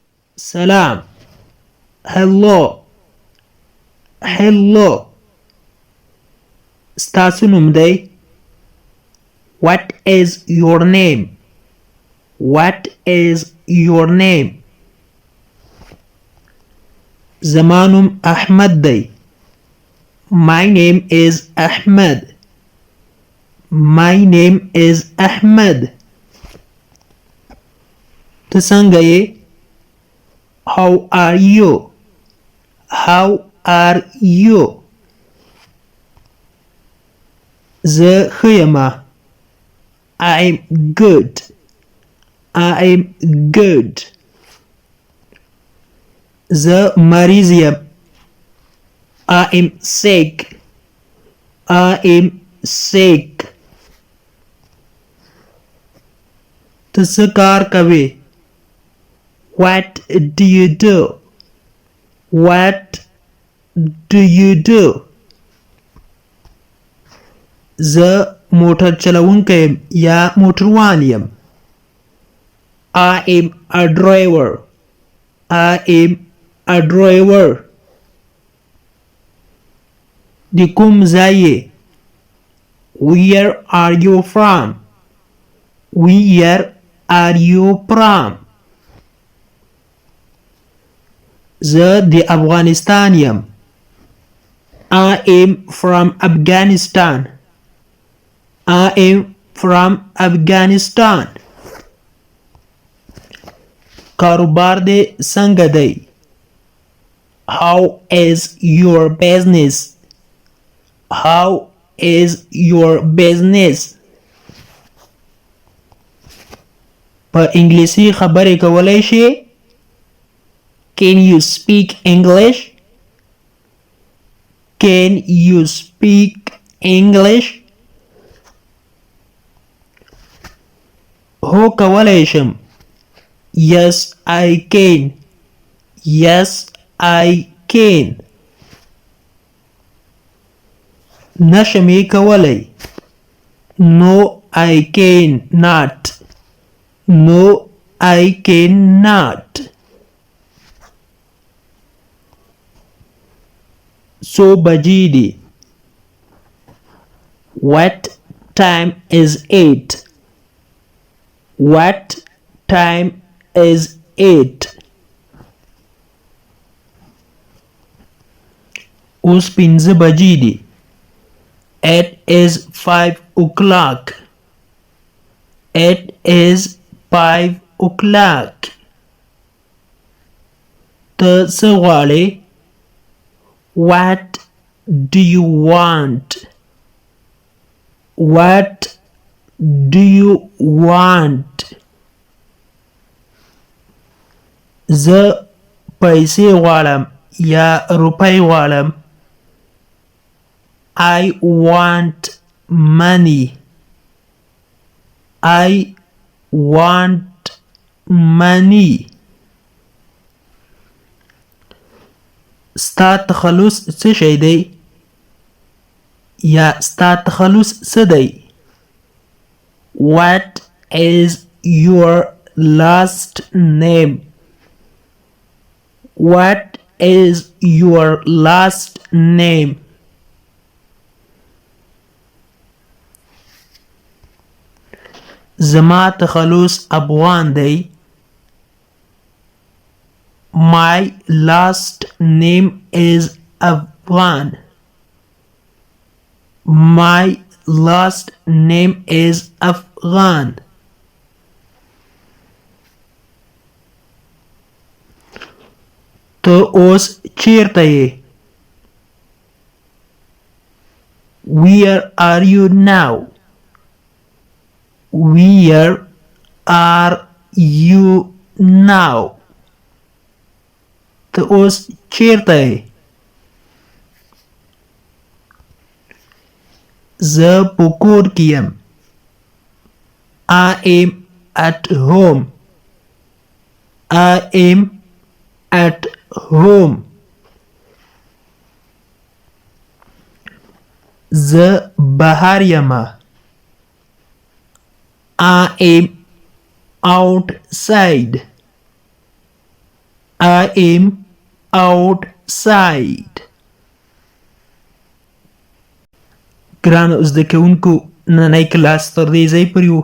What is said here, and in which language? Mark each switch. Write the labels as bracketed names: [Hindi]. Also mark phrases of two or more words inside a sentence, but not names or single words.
[English] سلام. hello. hello. [Pashto] ستاسو نوم دی؟ [English] What is your name? What is your name? [Pashto] زما نوم احمد دی. [English] My name is Ahmed. My name is Ahmed. [Pashto] ته څنګه یې؟ [English] How are you? How are you? [Pashto] زه ښه یمه. [English] I'm good. I'm good. [Pashto] زه مریض یم. [English] I'm sick. I'm sick. [Pashto] ته څه کار کوې؟ [English] What do you do? What do you do? [Pashto] زه موټر چلوونکی یم یا موټروان یم. [English] I am a driver. I am a driver. [Pashto] د کوم ځای یې؟ [English] Where are you from? Where are you from? [Pashto] زه د افغانستان یم. [English] I am from Afghanistan. I am from Afghanistan. [Pashto] کاروبار دې څنګه دی؟ [English] How is your business? How is your business? [Pashto] په انګلیسي خبرې کولای شې؟ [English] Can you speak English? Can you speak English? [Pashto] هو کولای شم. [English] Yes, I can. Yes, I can. [Pashto] نشم یې کولی. [English] No, I cannot. No, I cannot. [Pashto] څو بجې دي؟ [English] What time is it? What time is it? [Pashto] اوس 5 بجې دي. [English] It is 5 o'clock. It is 5 o'clock. [Pashto] ته څه غواړې؟ [English] What do you want? What do you want? [Pashto] زه پیسې غواړم یا روپۍ غواړم. [English] I want money. I want money. [Pashto] ستا تخلص څه شی دی؟ یا ستا تخلص څه دی؟ [English] What is your last name? What is your last name? [Pashto] زما تخلص افغان دی. [English] My last name is Afghan. My last name is Afghan. [Pashto] ته اوس چیرته یې؟ [English] Where are you now? Where are you now? [Pashto] ته اوس چیرته یې؟ زه په کور کې یم. [English] I am at home. I am at home. [Pashto] زه بهر یمه. [English] I am outside. I am outside. [Pashto] ګرانو زده کوونکو نننی کلاس تر دې ځای پورې و.